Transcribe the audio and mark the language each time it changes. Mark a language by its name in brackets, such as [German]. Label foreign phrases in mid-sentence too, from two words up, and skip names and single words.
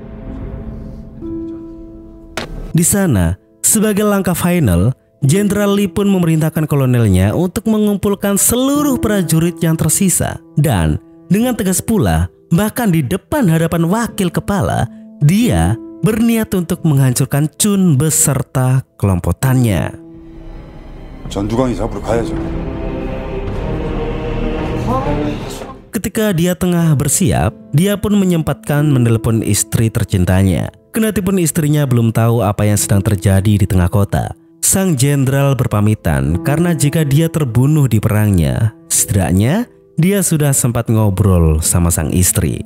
[Indonesian] Di sana, sebagai langkah final, Jenderal Lee pun memerintahkan kolonelnya untuk mengumpulkan seluruh prajurit yang tersisa. Dan dengan tegas pula, bahkan di depan hadapan wakil kepala, dia berniat untuk menghancurkan Chun beserta kelompokannya. [Korean] 전두광이 잡으러 가야죠. [Indonesian] Ketika dia tengah bersiap, dia pun menyempatkan menelpon istri tercintanya. Kendatipun istrinya belum tahu apa yang sedang terjadi di tengah kota. Sang jenderal berpamitan karena jika dia terbunuh di perangnya, setidaknya dia sudah sempat ngobrol sama sang istri.